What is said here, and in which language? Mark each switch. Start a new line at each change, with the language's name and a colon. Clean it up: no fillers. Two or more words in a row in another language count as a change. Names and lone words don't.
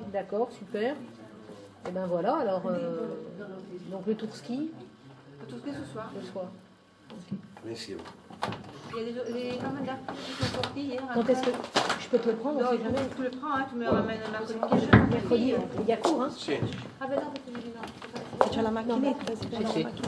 French: D'accord, super. Et ben voilà, alors... donc le tour ski? Le tour ski ce soir. Ce soir. Okay. Merci. Il y a des campagnes d'artistes qui sont sortis hier. Quand est-ce que je peux te le prendre? Non, jamais. Tu le prends, tu me le ramènes mercredi. Mercredi, il y a cours, hein? Ah ben non, parce que j'ai dit non.
Italian: C'è la macchinetta, si prende la macchinetta.